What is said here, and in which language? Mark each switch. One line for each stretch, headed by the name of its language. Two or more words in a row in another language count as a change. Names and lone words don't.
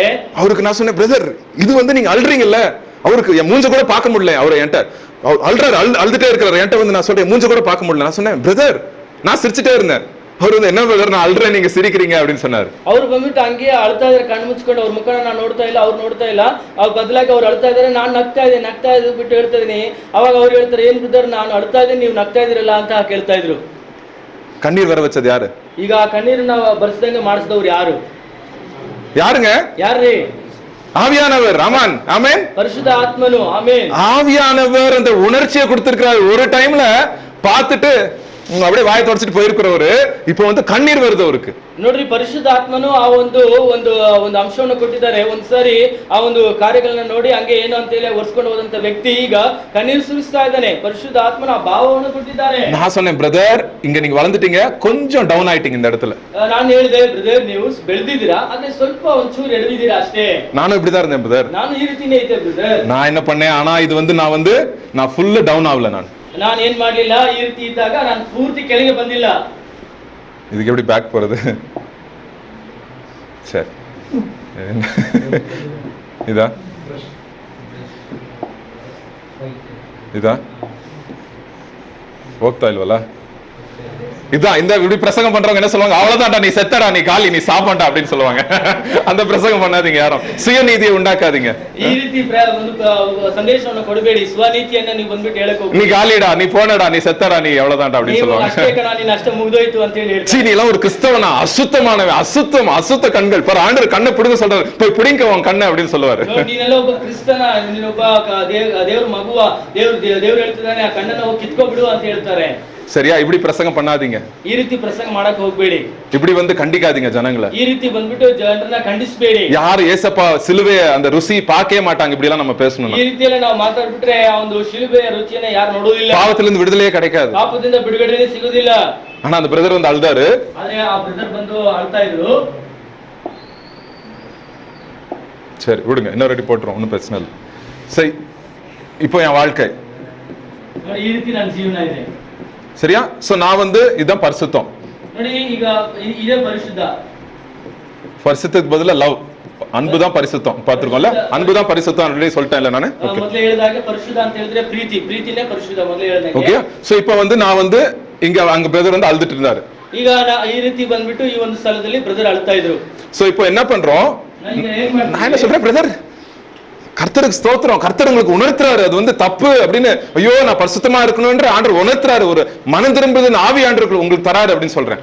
Tamil: அவருக்கு நான் சொன்னேன், பிரதர் இது வந்து நீங்க அல்றீங்கல்ல, அவருக்கு என் மூஞ்ச கூட பார்க்க முடியல, அவர் என்கிட்ட அல்றாரு, அழுதுட்டே இருக்கிறாரு, என்கிட்ட வந்து நான் சொல்றேன் மூஞ்ச கூட பார்க்க முடியல. நான் சொன்னேன், பிரதர் நான் சிரிச்சுட்டே இருந்தேன். அவர் வந்து என்ன பிரதர் நான் அல்றேன் நீங்க சிரிக்கிறீங்க அப்படின்னு சொன்னாரு.
Kannada: ಅವ್ರು ಬಂದ್ಬಿಟ್ಟು ಹಂಗೆ ಅಳ್ತಾ ಇದಾರೆ, ಕಣ್ಣು ಮುಚ್ಕೊಂಡು, ಅವ್ರ ಮುಖನ ನಾನು ನೋಡ್ತಾ ಇಲ್ಲ, ಅವ್ರು ನೋಡ್ತಾ ಇಲ್ಲ, ಅವ್ರ ಬದಲಾಗಿ ಅವ್ರು ಅಳ್ತಾ ಇದಾರೆ, ನಾನು ನಗ್ತಾ ಇದ್ದೆ ಬಿಟ್ಟು ಹೇಳ್ತಾ ಇದೀನಿ. ಅವಾಗ ಅವ್ರು ಹೇಳ್ತಾರೆ, ಏನ್ ಬ್ರದರ್ ನಾನು ಅಳ್ತಾ ಇದ್ದೀನಿ, ನೀವು ನಗ್ತಾ ಇದಿರಲ್ಲ ಅಂತ ಕೇಳ್ತಾ ಇದ್ರು.
Tamil: கண்ணீர் வர வச்சது யாரு?
Kannada: ಈಗ ಆ ಕಣ್ಣೀರನ್ನ ಬರ್ಸದಂಗೆ ಮಾಡಿಸಿದವ್ರು ಯಾರು?
Tamil: யாருங்க?
Kannada: ಯಾರ್ರೀ?
Tamil: ஆவியானவர். ஆமென் ஆமென்.
Kannada: ಪರಿಶುದ್ಧ ಆತ್ಮನು. ಆಮೆನ್.
Tamil: ஆவியானவர் அந்த உணர்ச்சியை கொடுத்திருக்கிறார். ஒரு டைம்ல பார்த்துட்டு அப்படியே வாயை தொடச்சிட்டு போயிருக்கிறவரு இப்ப வந்து கண்ணீர் வருது அவருக்கு.
Kannada: ನೋಡ್ರಿ, ಪರಿಶುದ್ಧ ಆತ್ಮನು ಆ ಒಂದು ಅಂಶವನ್ನು ಕೊಟ್ಟಿದ್ದಾರೆ. ಒಂದ್ಸಾರಿ ಆ ಒಂದು ಕಾರ್ಯಗಳನ್ನ ನೋಡಿ ಹಂಗೆ ಏನು ಅಂತ ಹೇಳಿ ಒರ್ಸ್ಕೊಂಡು ಹೋದಂತ ವ್ಯಕ್ತಿ ಈಗ ಕಣ್ಣೀರು ಸುರಿಸ್ತಾ ಇದ್ದಾನೆ. ಪರಿಶುದ್ಧ ಆತ್ಮನ ಆ ಭಾವವನ್ನು ಕೊಟ್ಟಿದ್ದಾರೆ.
Tamil: நான் சொன்னேன், பிரதர் இங்க நீங்க வளர்ந்துட்டீங்க, கொஞ்சம் டவுன் ஆயிட்டீங்க இந்த இடத்துல.
Kannada: ನಾನು ಹೇಳಿದೆ, ಬ್ರದರ್ ನೀವು ಬೆಳೆದಿದ್ದೀರಾ, ಆದ್ರೆ ಸ್ವಲ್ಪ ಒಂಚೂರು ಎಡವಿದ್ದೀರಾ ಅಷ್ಟೇ.
Tamil: நானும் இப்படிதான் இருந்தேன் பிரதர்.
Kannada: ನಾನು ಈ ರೀತಿನೇ ಇದ್ದೆ ಬ್ರದರ್.
Tamil: நான் என்ன பண்ணேன், ஆனா இது வந்து நான் ஃபுல்லா டவுன் ஆகல.
Kannada: ನಾನು ಏನ್ ಮಾಡ್ಲಿಲ್ಲ, ಈ ರೀತಿ ಇದ್ದಾಗ ನಾನು ಪೂರ್ತಿ ಕೆಳಗೆ ಬಂದಿಲ್ಲ.
Tamil: இதுக்கு எப்படி பேக் போறது? சரி, இதா
Kannada: ಹೋಗ್ತಾ ಇಲ್ವಲ್ಲ?
Tamil: இதான் இந்த இப்படி பிரசங்கம் பண்றவங்க என்ன சொல்லுவாங்க, அவ்வளவுதான்டா நீ செத்தடா, நீ காலி, நீ சாப்பாண்டா அப்படின்னு சொல்லுவாங்க. அந்த பிரசங்கம் பண்ணாதீங்க, யாரும் சுயநீதியை உண்டாக்காதீங்க.
Kannada: ಈ ರೀತಿ ಒಂದು ಸಂದೇಶವನ್ನು ಕೊಡಬೇಡಿ. ಸ್ವನೀತಿಯನ್ನ ನೀವು ಬಂದ್ಬಿಟ್ಟು ಹೇಳಕ್ ಹೋಗಿ,
Tamil: நீ காலிடா, நீ போனடா, நீ செத்தடா, நீ எவ்வளவுதான்டா அப்படின்னு சொல்லுவாங்க.
Kannada: ಅಷ್ಟೇ ಕಣ, ನೀನು ಅಷ್ಟೇ ಮುಗಿದೋಯ್ತು ಅಂತ ಹೇಳಿ ಹೇಳ್ತಾರೆ.
Tamil: நீ எல்லாம் ஒரு கிறிஸ்தவனா, அசுத்தமானவன், அசுத்த கண்கள் பாரு, ஆண்டவர் கண்ணை பிடுங்க சொல்றாரு, போய் பிடிங்க உன் கண்ணை அப்படின்னு சொல்லுவாரு.
Kannada: ನೀನೆಲ್ಲ ಒಬ್ಬ ಕ್ರಿಸ್ತನ, ನೀನೊಬ್ಬ ದೇವ್ರ ಮಗುವ, ದೇವ್ರು ಹೇಳ್ತಿದ್ದಾನೆ, ಆ ಕಣ್ಣನ್ನ ಹೋಗಿ ಕಿತ್ಕೊಬಿಡು ಅಂತ ಹೇಳ್ತಾರೆ.
Tamil: சரியா? இப்படி பிரசங்கம் பண்ணாதீங்க.
Kannada: ಈ ರೀತಿ ಪ್ರಸಂಗ ಮಾಡಕ್ ಹೋಗ್ಬೇಡಿ.
Tamil: இப்படி வந்து கண்டிக்காதீங்க ஜனங்களை.
Kannada: ಈ ರೀತಿ ಬಂದ್ಬಿಟ್ಟು ಜನರನ್ನ ಖಂಡಿಸಬೇಡಿ.
Tamil: யாரு ஏசப்பா சிலுவைய அந்த ருசி பார்க்கவே மாட்டாங்க. இப்படி எல்லாம் நம்ம பேசணும்.
Kannada: ಈ ರೀತಿಯಲ್ಲಿ ನಾವು ಮಾತಾಡ್ಬಿಟ್ರೆ ಆ ಒಂದು ಶಿಲುಬೆಯ ರುಚಿಯನ್ನ ಯಾರು ನೋಡೋದಿಲ್ಲ.
Tamil: பாவத்திலிருந்து விடுதலையே கிடைக்காது.
Kannada: ಪಾಪದಿಂದ ಬಿಡುಗಡೆನೇ ಸಿಗೋದಿಲ್ಲ.
Tamil: ஆனா அந்த பிரதர் வந்து அழுதாரு.
Kannada: ಆದ್ರೆ ಆ ಬ್ರದರ್ ಬಂದು ಅಳ್ತಾ ಇದ್ರು.
Tamil: சரி விடுங்க, இன்னொரு அடி போட்டுரும், ஒன்றும் பிரச்சனை இல்லை. சரி, இப்போ என் வாழ்க்கை
Kannada: ಈ ರೀತಿ ನನ್ನ ಜೀವನ ಇದೆ.
Tamil: சரியா? சோ நான் வந்து இதான் பரிசுத்தம்.
Kannada: ನೋಡಿ, ಈಗ ಇದೇ ಪರಿಶುದ್ಧ.
Tamil: பரிசுத்தத்துக்கு பதிலா லவ், அன்பு தான் பரிசுத்தம். பார்த்திருக்கோம்ல, அன்பு தான் பரிசுத்தம் ஆல்ரெடி சொல்லிட்டேன் இல்ல நானு.
Kannada: ಮೊದಲೇ ಹೇಳಿದಾಗೆ ಪರಿಶುದ್ಧ ಅಂತ ಹೇಳಿದ್ರೆ ಪ್ರೀತಿನೇ ಪರಿಶುದ್ಧ. ಮೊದಲೇ ಹೇಳಿದಾಗೆ.
Tamil: ஓகே. சோ இப்போ வந்து நான் வந்து அங்க பிரதர் வந்து அழுதுட்டு இருந்தாரு.
Kannada: ಈಗ ಈ ರೀತಿ ಬಂದ್ಬಿಟ್ಟು ಈ ಒಂದು ಸ್ಥಳದಲ್ಲಿ ಬ್ರದರ್ ಅಳ್ತಾ ಇದ್ರು.
Tamil: சோ இப்போ என்ன பண்றோம், நான் என்ன சொல்றேன், பிரதர் கர்த்தருக்கு ஸ்தோத்திரம், கர்த்தர் உங்களுக்கு உணர்த்துறாரு அது வந்து தப்பு அப்படின்னு. ஐயோ நான் பரிசுத்தமா இருக்கணும்ன்ற ஆண்டவர் உணர்த்துறாரு, ஒரு மனம் திரும்புது ஆவி ஆண்டவர் உங்களுக்கு தராரு அப்படின்னு சொல்றேன்.